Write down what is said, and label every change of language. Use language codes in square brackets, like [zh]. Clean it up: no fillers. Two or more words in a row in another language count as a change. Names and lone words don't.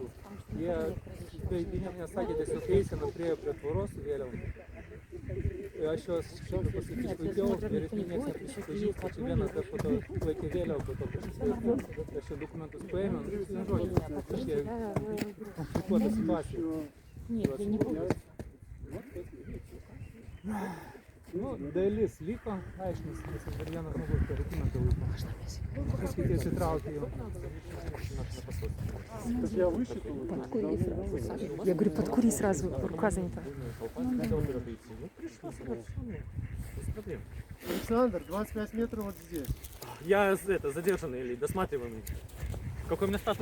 [lt] Jie, vieni nesakė, tiesiog eisena prie tvoros su vėliavom. Aš juos šiandien pasitikėjau ir niekas neprisipažįsta, čia vienas dar po to laikė vėliavą, po to pasitvirtino. Aš jau dokumentus paėmiau, nu, žodžiu, kažkiek komplikuota situacija. [ru] Нет, я не буду. [lt] Nu, dalis liko, aiškinis, nes dar vienas žmogus per dokumentą laiko. Kas kiti atsitraukė jau. [ru] Так я высчитываю. Я говорю, подкури сразу, рука занята. Александр, 25 метров вот здесь. Я задержанный или досматриваемый. Какой у меня статус?